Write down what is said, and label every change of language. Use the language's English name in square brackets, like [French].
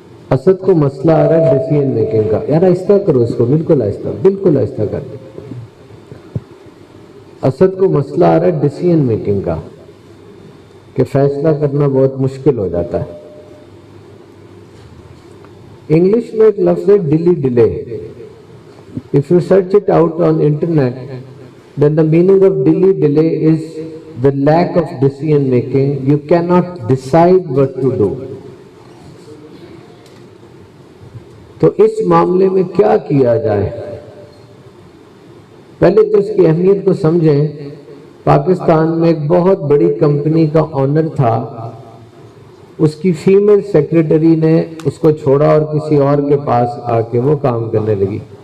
[Urdu] اسد کو مسئلہ آ رہا ہے ڈیسیجن میکنگ کا. یار آہستہ کرو اس کو، بالکل آہستہ، بالکل آہستہ کر. اسد کو مسئلہ آ رہا ہے ڈیسیجن میکنگ کا کہ فیصلہ کرنا بہت مشکل ہو جاتا ہے. انگلش میں ایک لفظ ہے daily delay. [English] If you search it out on internet, then the meaning of delay is the lack of decision making. You cannot decide what to do. [Urdu] تو اس معاملے میں کیا کیا جائے؟ پہلے تو اس کی اہمیت کو سمجھیں. پاکستان میں ایک بہت بڑی کمپنی کا آنر تھا، اس کی فیمیل سیکریٹری نے اس کو چھوڑا اور کسی اور کے پاس آ کے وہ کام کرنے لگی.